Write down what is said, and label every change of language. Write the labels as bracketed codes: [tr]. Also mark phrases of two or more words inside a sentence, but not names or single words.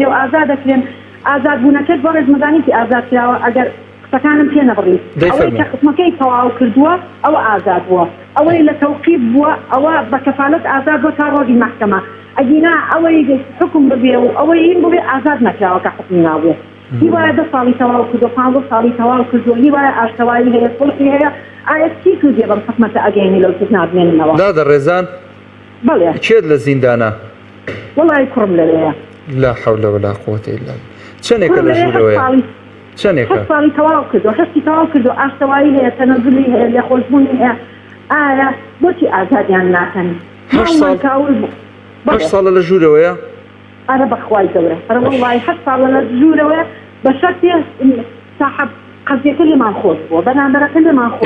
[ckb] و ئازاد دەکرێن ئازادبوونەکەت بەڕێز مەزانیتی ئازاد کراوە ئەگەر قسەکانم پێ نەبڕیت ئەوەی کە قسمەکەی تەواو کردووە ئەوە ئازاد بووە ئەوەی لە تەوقیف بووە ئەوە بە کەفالەت ئازاد بۆ تا ڕۆژی مەحکەمە ئەگینا ئەوەی حکم ببێ و ئەوەی این ببێ ئازاد نەکراوە کە حکم نابێ هی وایە 10 ساڵی تەواو کردو 15 ساڵی تەواو کردو هی وایە ئاشتەوایی هەیە سڵحی هەیە ئایا چی کردێ بەم حکومەتە ئەگەینی لەو تر نابێننەوە دادە ڕێزان بەڵێ چێت لە زیندانە وڵای کوڕم لەوەیە [ar] لا حول ولا قوة إلا بالله [ckb] چەندێکە لە ژوورەوەیە چەندێکە ساڵی تەواو کردو هەستی تەواو کردو ئاشتەوایی هەیە تەنەزولی هەیە لێ خۆشبوونی هەیە ئایا بۆچی ئازادیان ناکەن 8 ساڵە لە ژوورەوەیە ئارە بەخوای گەورە ئەرە وڵی 8 ساڵە لە ژوورەوەیە بە شەرتێ ساحب قەزیەکە لێمان خۆش بووە بەرامبەرەکە لێمان خۆش